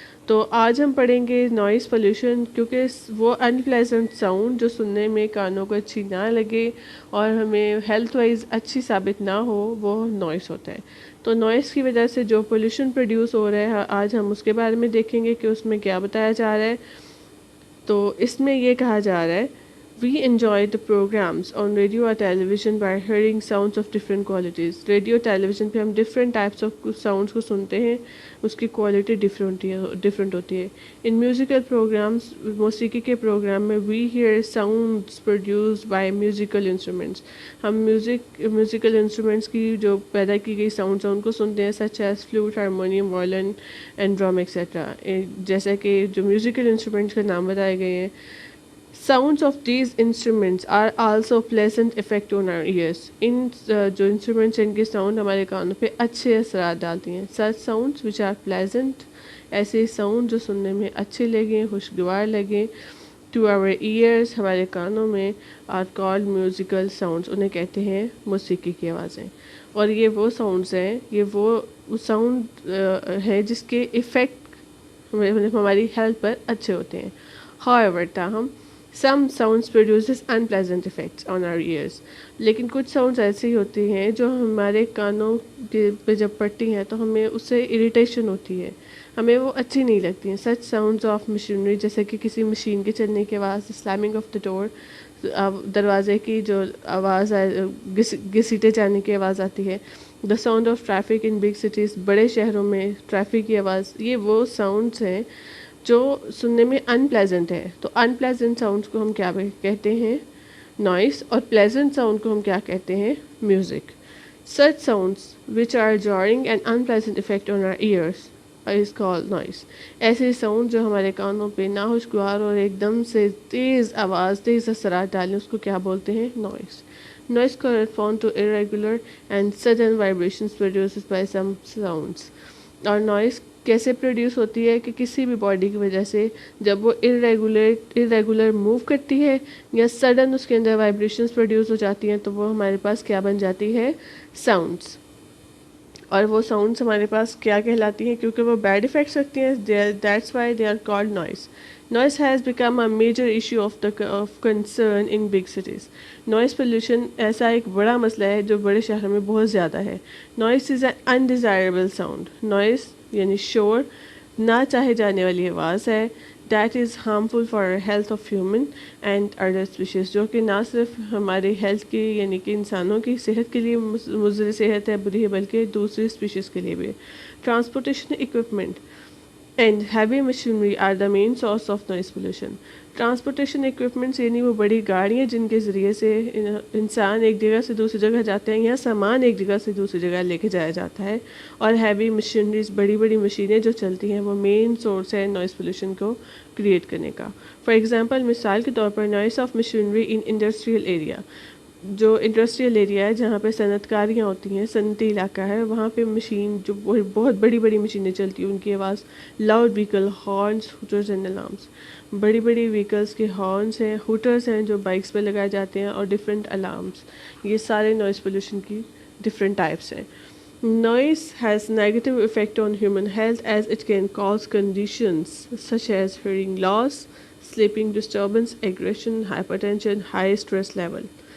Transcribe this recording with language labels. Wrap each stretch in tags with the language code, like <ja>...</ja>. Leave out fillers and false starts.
<ur>تو آج ہم پڑھیں گے نوائز پولیوشن, کیونکہ وہ انپلیزنٹ ساؤنڈ جو سننے میں کانوں کو اچھی نہ لگے اور ہمیں ہیلتھ وائز اچھی ثابت نہ ہو, وہ نوائز ہوتا ہے. تو نوائز کی وجہ سے جو پولیوشن پروڈیوس ہو رہا ہے, آج ہم اس کے بارے میں دیکھیں گے کہ اس میں کیا بتایا جا رہا ہے. تو اس میں یہ کہا جا رہا ہے,</ur> <en>We enjoy the programs on radio or television by hearing sounds of different qualities.</en> <ur>Radio tele vision پہ ہم ڈفرینٹ ٹائپس آف ساؤنڈس کو سنتے ہیں, اس کی کوالٹی ڈفرینٹ ہوتی ہے.</ur> <en>in musical programmes,</en> <ur>موسیقی کے پروگرام میں</ur> <en>we hear sounds produced by musical instruments.</en> <ur>ہم میوزیکل انسٹرومنٹس کی جو پیدا کی گئی ساؤنڈس ہیں ان کو سنتے ہیں,</ur> <en>such as flute, harmonium, violin and drum etc.</en> <ur>جیسا کہ جو میوزیکل انسٹرومنٹس کے نام بتائے گئے ہیں.</ur> <en>Sounds of these instruments are also pleasant effect on our ears.</en> <ur>ان جو انسٹرومنٹس ہیں ان کی ساؤنڈ ہمارے کانوں پہ اچھے اثرات ڈالتی ہیں.</ur> <en>Such sounds which are pleasant,</en> <ur>ایسے ساؤنڈ جو سننے میں اچھے لگیں, خوشگوار لگیں,</ur> <en>to our ears,</en> <ur>ہمارے کانوں میں,</ur> <en>are called musical sounds.</en> <ur>انہیں کہتے ہیں موسیقی کی آوازیں. اور یہ وہ ساؤنڈز ہیں, یہ وہ ساؤنڈ ہیں جس کے ایفیکٹ ہماری ہیلتھ پر اچھے ہوتے ہیں.</ur> <en>However, تاہم some sounds produces unpleasant effects on our ears.</en> <ur>لیکن کچھ ساؤنڈز ایسی ہوتی ہیں جو ہمارے کانوں پہ جب پڑتی ہیں تو ہمیں اس سے اریٹیشن ہوتی ہے, ہمیں وہ اچھی نہیں لگتی ہیں.</ur> <en>Such sounds of machinery,</en> <ur>جیسے کہ کسی مشین کے چلنے کی آواز,</ur> <en>slamming of the door,</en> <ur>دروازے کی جو آواز ہے, گھسیٹے جانے کی آواز آتی ہے.</ur> <en>The sound of traffic in big cities,</en> <ur>بڑے شہروں میں ٹریفک کی آواز, یہ وہ ساؤنڈز ہیں جو سننے میں انپلیزنٹ ہے. تو انپلیزنٹ ساؤنڈس کو ہم کیا کہتے ہیں, نوائز, اور پلیزنٹ ساؤنڈ کو ہم کیا کہتے ہیں, music.</ur> <en>Such sounds which are jarring and unpleasant effect on our ears is called noise.</en> <ur>ایسے ساؤنڈ جو ہمارے کانوں پہ ناخوشگوار اور ایک دم سے تیز آواز, تیز اثرات ڈالیں, اس کو کیا بولتے ہیں, noise.</ur> <en>Noise corresponds to irregular and sudden vibrations produced by some sounds.</en> <ur>اور نوائز کیسے پروڈیوس ہوتی ہے کہ کسی بھی باڈی کی وجہ سے جب وہ irregular موو کرتی ہے یا سڈن اس کے اندر وائبریشنز پروڈیوس ہو جاتی ہیں, تو وہ ہمارے پاس کیا بن جاتی ہے, ساؤنڈس. اور وہ ساؤنڈس ہمارے پاس کیا کہلاتی ہیں, کیونکہ وہ بیڈ افیکٹس رکھتی ہیں,</ur> <en>That's why they are called noise. Noise has become a major issue of concern in big cities.</en> <ur>Noise pollution ایسا ایک بڑا مسئلہ ہے جو بڑے شہروں میں بہت زیادہ ہے.</ur> <en>Noise is an undesirable sound.</en> <ur>Noise یعنی شور, نہ چاہے جانے والی آواز ہے.</ur> <en>That is harmful for health of human and other species,</en> <ur>جو کہ نہ صرف ہمارے ہیلتھ کی یعنی کہ انسانوں کی صحت کے لیے مضر صحت ہے, بری ہے, بلکہ دوسری اسپیشیز کے لیے بھی.</ur> <en>Transportation equipment and heavy machinery are the main source of noise pollution.</en> <ur>Transportation equipments یعنی وہ بڑی گاڑیاں جن کے ذریعے سے انسان ایک جگہ سے دوسری جگہ جاتے ہیں یا سامان ایک جگہ سے دوسری جگہ لے کے جایا جاتا ہے. اور ہیوی مشینریز, بڑی بڑی مشینیں جو چلتی ہیں, وہ مین سورس ہے نوائز پولیوشن کو کریٹ کرنے کا.</ur> <en>for example,</en> <ur>مثال کے طور پر,</ur> <en>noise of machinery in industrial area,</en> <ur>جو انڈسٹریل ایریا ہے جہاں پہ صنعت کاریاں ہوتی ہیں, صنعتی علاقہ ہے, وہاں پہ مشین جو بہت بڑی بڑی مشینیں چلتی ہیں, ان کی آواز,</ur> <en>loud vehicle horns, hooters and alarms,</en> <ur>بڑی بڑی ویکلز کے ہارنس ہیں, ہوٹرز ہیں جو بائکس پہ لگائے جاتے ہیں, اور ڈفرینٹ الارمس, یہ سارے نوائز پولیوشن کی ڈفرینٹ ٹائپس ہیں.</ur> <en>Noise has negative effect on human health as it can cause conditions such as hearing loss, sleeping disturbance, aggression, hypertension, high stress level.</en>